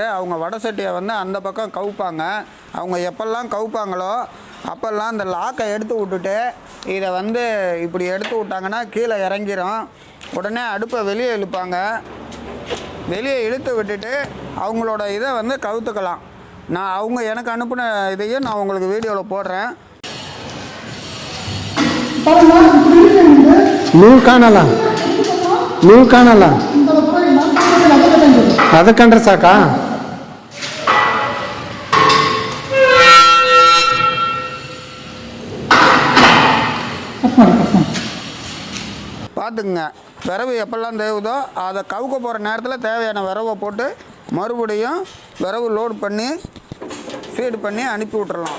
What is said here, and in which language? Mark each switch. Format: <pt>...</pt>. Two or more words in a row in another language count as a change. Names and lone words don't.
<ta>அவங்க வடை சட்டியை வந்து அந்த பக்கம் கவுப்பாங்க. அவங்க எப்பெல்லாம் கவுப்பாங்களோ அப்போல்லாம் இந்த லாக்கை எடுத்து விட்டுட்டு இதை வந்து இப்படி எடுத்து விட்டாங்கன்னா கீழே இறங்கிரும். உடனே அடுப்பை வெளியே இழுப்பாங்க. வெளியே இழுத்து விட்டுட்டு அவங்களோட இதை வந்து கவுத்துக்கலாம். நான் அவங்க எனக்கு அனுப்பின இதையும் நான் உங்களுக்கு வீடியோவில் போடுறேன்.</ta> <kn>ನೀವು ಕಾಣಲ್ಲ, ನೀವು ಕಾಣಲ್ಲ, ಅದು ಕಂಡ್ರೆ ಸಾಕಾ?</kn> <ta>பார்த்துக்குங்க, விரவு எப்பெல்லாம் தேவுதோ அதை கவுக்க போகிற நேரத்தில் தேவையான விரவை போட்டு மறுபடியும் விரவு லோட் பண்ணி ஃபீடு பண்ணி அனுப்பி விட்றலாம்.</ta>